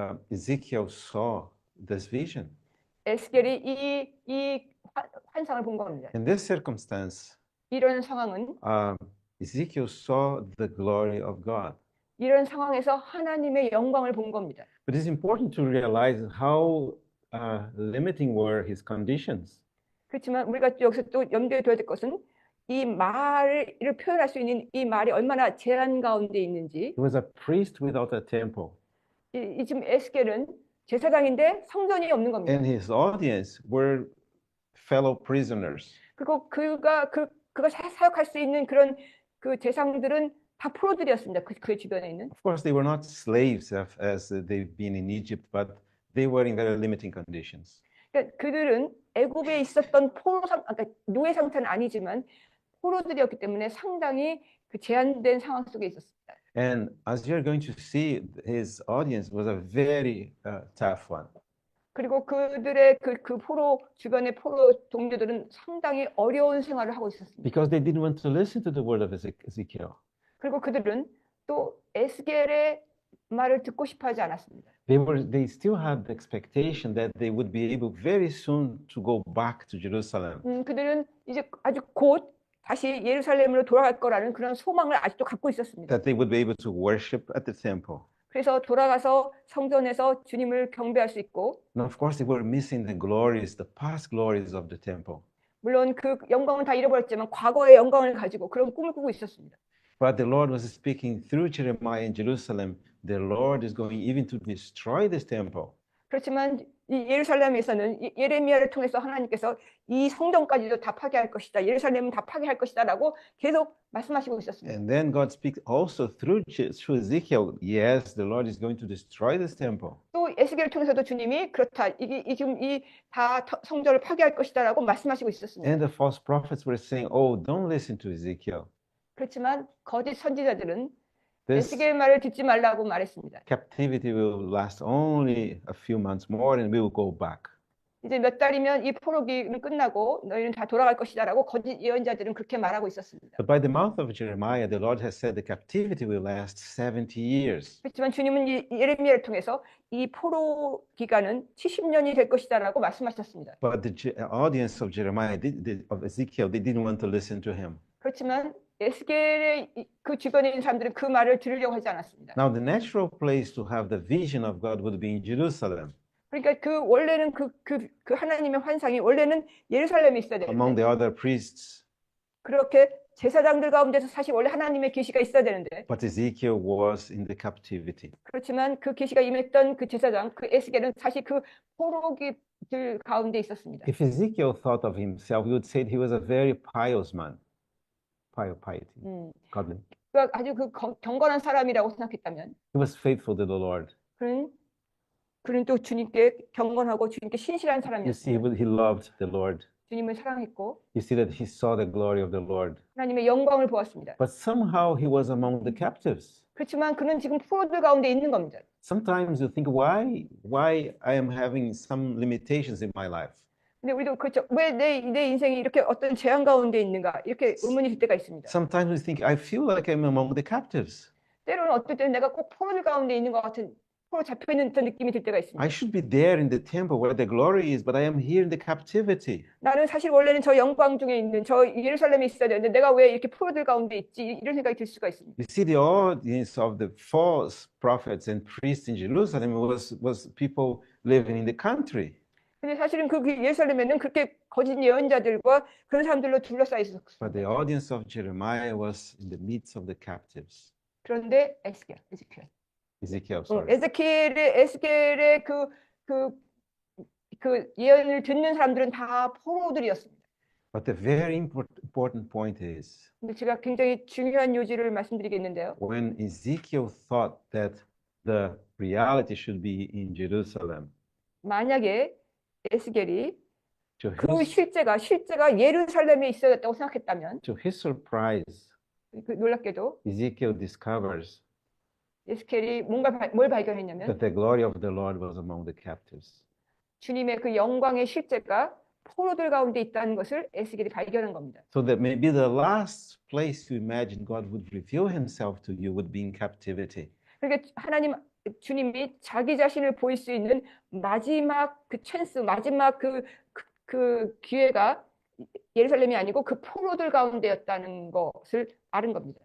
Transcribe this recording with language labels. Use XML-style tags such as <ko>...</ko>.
<en>Ezekiel saw this vision.</en> <ko>에스겔이 이 환상을 본 겁니다.</ko> <en>In this circumstance,</en> <ko>이런 상황은</ko> <en>Ezekiel saw the glory of God.</en> <ko>이런 상황에서 하나님의 영광을 본 겁니다.</ko> <en>But it's important to realize how limiting were his conditions.</en> <ko>그렇지만 우리가 여기서 또 염두에 둬야 될 것은 이 말을 표현할 수 있는 이 말이 얼마나 제한 가운데 있는지.</ko> <en>He was a priest without a temple,</en> <ko>이 지금 에스겔은 제사장인데 성전이 없는 겁니다.</ko> <en>and his audience were fellow prisoners.</en> <ko>그리고 그가 사역할 수 있는 그런 그 대상들은 다 포로들이었습니다. 그 주변에 있는.</ko> <en>Of course, they were not slaves as they've been in Egypt, but they were in very limiting conditions.</en> <ko>그러니까 그들은 애굽에 있었던 그러니까 노예 상태는 아니지만 포로들이었기 때문에 상당히 그 제한된 상황 속에 있었습니다.</ko> <en>And as you're going to see, his audience was a very tough one.</en> <ko>그리고 그들의 그 포로 주변의 포로 동료들은 상당히 어려운 생활을 하고 있었습니다.</ko> <en>Because they didn't want to listen to the word of Ezekiel.</en> <ko>그리고 그들은 또 에스겔의 말을 듣고 싶어하지 않았습니다.</ko> <en>They still had the expectation that they would be able very soon to go back to Jerusalem.</en> <ko>그들은 이제 아주 곧 다시 예루살렘으로 돌아갈 거라는 그런 소망을 아직도 갖고 있었습니다.</ko> <en>That they would be able to worship at the temple.</en> <ko>그래서 돌아가서 성전에서 주님을 경배할 수 있고,</ko> <en>And of course, they were missing the glories, the past glories of the temple.</en> <ko>물론 그 영광은 다 잃어버렸지만 과거의 영광을 가지고 그런 꿈을 꾸고 있었습니다.</ko> <en>But the Lord was speaking through Jeremiah in Jerusalem. The Lord is going even to destroy this temple.</en> <ko>그렇지만 이 예루살렘에서는 예레미야를 통해서 하나님께서 이 성전까지도 다 파괴할 것이다. 예루살렘은 다 파괴할 것이다라고 계속 말씀하시고 있었습니다.</ko> <en>And then God speaks also through Ezekiel. Yes, the Lord is going to destroy this temple.</en> <ko>또 에스겔을 통해서도 주님이 그렇다. 지금 이 다 성전을 파괴할 것이다라고 말씀하시고 있었습니다.</ko> <en>And the false prophets were saying, "Oh, don't listen to Ezekiel.</en> <ko>그렇지만 거짓 선지자들은</ko> <en>This</en> <ko>에스겔 말을 듣지 말라고 말했습니다.</ko> <en>captivity will last only a few months more, and we will go back."</en> <ko>이제 몇 달이면 이 포로기는 끝나고 너희는 다 돌아갈 것이다라고 거짓 예언자들은 그렇게 말하고 있었습니다.</ko> <en>But by the mouth of Jeremiah, the Lord has said the captivity will last 70 years.</en> <ko>그렇지만 주님은 이 예레미야를 통해서 이 포로 기간은 70년이 될 것이다라고 말씀하셨습니다.</ko> <en>But the audience of Jeremiah, of Ezekiel, they didn't want to listen to him.</en> <ko>그렇지만 에스겔의 그 주변에 있는 사람들은 그 말을 들으려고 하지 않았습니다.</ko> <en>Now, the natural place to have the vision of God would be in Jerusalem,</en> <ko>그러니까 그 원래는 그 하나님의 환상이 원래는 예루살렘에 있어야</ko> <en>among</en> <ko>되는데</ko> <en>the other priests.</en> <ko>그렇게 제사장들 가운데서 사실 원래 하나님의 계시가 있어야 되는데</ko> <en>But Ezekiel was in the captivity.</en> <ko>그렇지만 그 계시가 임했던 그 제사장 그 에스겔은 사실 그 포로기들 가운데 있었습니다.</ko> <en>If Ezekiel thought of himself, we would say he was a very pious man. Piety, godly.</en> <ko>그러니까 아주 그 경건한 사람이라고 생각했다면</ko> <en>He was faithful to the Lord.</en> <ko>그는 또 주님께 경건하고 주님께 신실한</ko> <en>You see,</en> <ko>사람이었어요.</ko> <en>he loved the Lord.</en> <ko>주님을 사랑했고</ko> <en>You see that he saw the glory of the Lord.</en> <ko>하나님의 영광을 보았습니다.</ko> <en>But somehow he was among the captives.</en> <ko>그렇지만 그는 지금 포로들 가운데 있는 겁니다.</ko> <en>Sometimes you think, why I am having some limitations in my life?</en> <ko>근데 우리도 그렇죠. 왜 내 인생이 이렇게 어떤 재앙 가운데 있는가 이렇게 의문이 들 때가 있습니다.</ko> <en>Sometimes we think, I feel like I'm among the captives.</en> <ko>때로는 어떨 때는 내가 꼭 포로들 가운데 있는 것 같은 포로 잡혀 있는 듯한 느낌이 들 때가 있습니다.</ko> <en>I should be there in the temple where the glory is, but I am here in the captivity.</en> <ko>나는 사실 원래는 저 영광 중에 있는 저 예루살렘에 있어야 되는데 내가 왜 이렇게 포로들 가운데 있지? 이런 생각이 들 수가 있습니다.</ko> <en>You see, the audience of the false prophets and priests in Jerusalem was people living in the country.</en> <ko>근데 사실은 그 예루살렘에는 그렇게 거짓 예언자들과 그런 사람들로 둘러싸여</ko> <en>But</en> <ko>있었습니다.</ko> <en>the audience of Jeremiah was in the midst of the captives.</en> <ko>그런데</ko> <en>Ezekiel, sorry.</en> <ko>에스겔의 그 예언을 듣는 사람들은 다 포로들이었습니다.</ko> <en>But the very important point is,</en> <ko>근데 제가 굉장히 중요한 요지를 말씀드리겠는데요.</ko> <en>when Ezekiel thought that the reality should be in Jerusalem,</en> <ko>만약에 에스겔이</ko> <en>to</en> <ko>그</ko> <en>his,</en> <ko>실제가 예루살렘에 있어야 됐다고 생각했다면</ko> <en>to his surprise,</en> <ko>그 놀랍게도</ko> <en>Ezekiel discovers</en> <ko>에스겔이 뭘 발견했냐면</ko> <en>that the glory of the Lord was among the captives.</en> <ko>주님의 그 영광의 실제가 포로들 가운데 있다는 것을 에스겔이 발견한 겁니다.</ko> <en>So that maybe the last place you imagine God would reveal himself to you would be in captivity.</en> <ko>그러니까 주님이 자기 자신을 보일 수 있는 마지막 그 찬스, 마지막 그 기회가 예루살렘이 아니고 그 포로들 가운데였다는 것을 아는 겁니다.</ko>